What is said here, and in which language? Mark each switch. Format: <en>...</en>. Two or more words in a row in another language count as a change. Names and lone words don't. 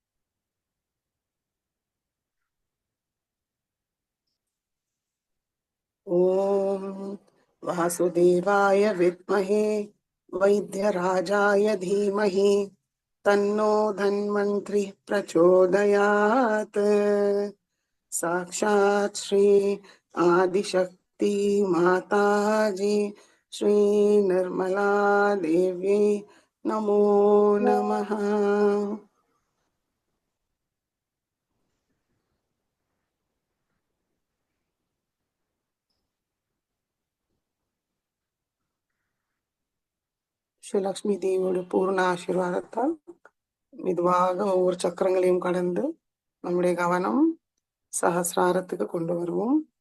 <sa>ओम् वासुदेवाय विद्महे वैद्यराजाय धीमहि तन्नो धन्वन्तरि प्रचोदयात्. साक्षात् श्री आदिशक्ति माताजी श्री निर्मला देवी नमो नमः.</sa> <ta>ஸ்ரீ லக்ஷ்மி தேவியோட பூர்ண ஆசீர்வாதத்தால் மெதுவாக ஒவ்வொரு சக்கரங்களையும் கடந்து நம்முடைய கவனம் சஹஸ்ராரத்துக்கு கொண்டு வருவோம்.</ta>